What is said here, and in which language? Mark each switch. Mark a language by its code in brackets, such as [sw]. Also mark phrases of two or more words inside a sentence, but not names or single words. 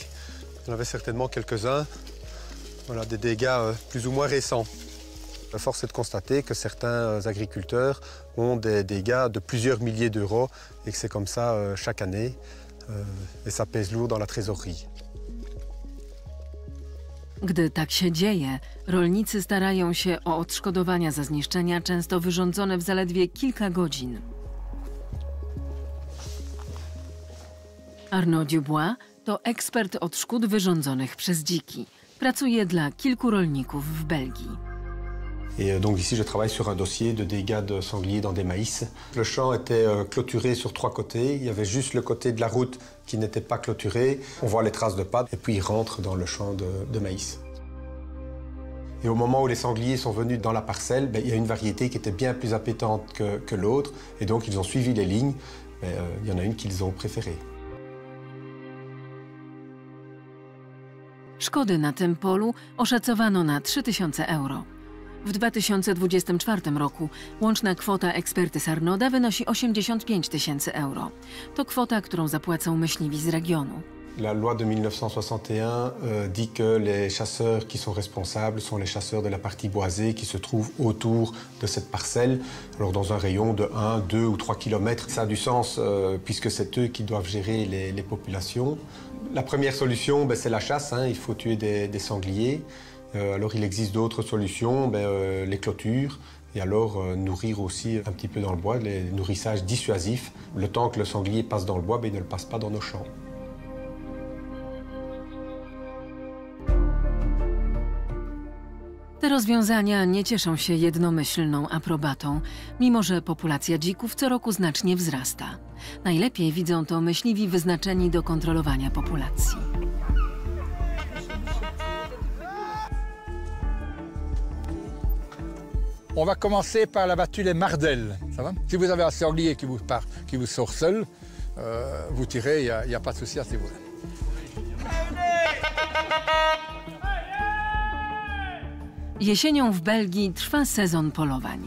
[fr] Il y en avait certainement quelques-uns. Voilà, des dégâts plus ou moins récents. Force est de constater que certains agriculteurs ont des dégâts de plusieurs milliers d'euros et que c'est comme ça chaque année et ça pèse lourd dans la trésorerie. [pl] Gdy tak się dzieje, rolnicy starają się o odszkodowania za zniszczenia, często wyrządzone w zaledwie kilka godzin. Arnaud Dubois to ekspert od szkód wyrządzonych przez dziki. Pracuje dla kilku rolników w Belgii. [fr] Et donc ici, je travaille sur un dossier de dégâts de sangliers dans des maïs. Le champ était clôturé sur 3 côtés. Il y avait juste le côté de la route qui n'était pas clôturé. On voit les traces de pattes et puis ils rentrent dans le champ de maïs. Et au moment où les sangliers sont venus dans la parcelle, il y a une variété qui était bien plus appétante que l'autre. Et donc ils ont suivi les lignes. Il y en a une qu'ils ont préférée. [pl] Szkody na tym polu oszacowano na 3000 euro. W 2024 roku łączna kwota ekspertyz Arnauda wynosi 85 000 euro. To kwota, którą zapłacą myśliwi z regionu. [fr] La loi de 1961 dit que les chasseurs qui sont responsables sont les chasseurs de la partie boisée qui se trouve autour de cette parcelle, alors dans un rayon de 1, 2 ou 3 km. Ça a du sens puisque c'est eux qui doivent gérer les populations. La première solution, c'est la chasse, il faut tuer des sangliers. Alors il existe d'autres solutions, les clôtures, et alors nourrir aussi un petit peu dans le bois, les nourrissages dissuasifs. Le temps que le sanglier passe dans le bois, il ne le passe pas dans nos champs. [pl] Te rozwiązania nie cieszą się jednomyślną aprobatą, mimo że populacja dzików co roku znacznie wzrasta. Najlepiej widzą to myśliwi wyznaczeni do kontrolowania populacji. [fr] On va commencer par la battue les mardelles, ça va? Si vous avez un sanglier qui vous sort seul, vous tirez, il n'y a pas de souci à ce niveau-là. [pl] Jesienią w Belgii trwa sezon polowań.